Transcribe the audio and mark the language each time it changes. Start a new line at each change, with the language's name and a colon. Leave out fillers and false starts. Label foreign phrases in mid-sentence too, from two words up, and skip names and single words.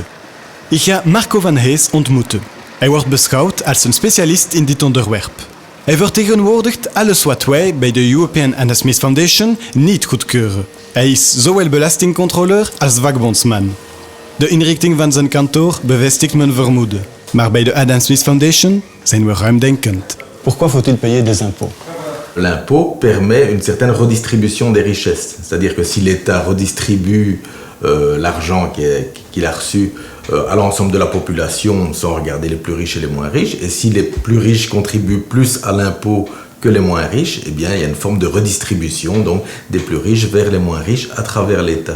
Dutch: Ik ga Marco van Hees ontmoeten. Hij wordt beschouwd als een specialist in dit onderwerp. Hij vertegenwoordigt alles wat wij bij de European Adam Smith Foundation niet goedkeuren. Hij is zowel belastingcontroleur als vakbondsman. De inrichting van zijn kantoor bevestigt mijn vermoeden. Maar bij de Adam Smith Foundation zijn we ruimdenkend.
French: Pourquoi faut-il payer des impôts? L'impôt permet une certaine redistribution des richesses. C'est-à-dire que si l'État redistribue l'argent qu'il a reçu à l'ensemble de la population sans regarder les plus riches et les moins riches, et si les plus riches contribuent plus à l'impôt que les moins riches, eh bien, il y a une forme de redistribution donc, des plus riches vers les moins riches à travers l'État.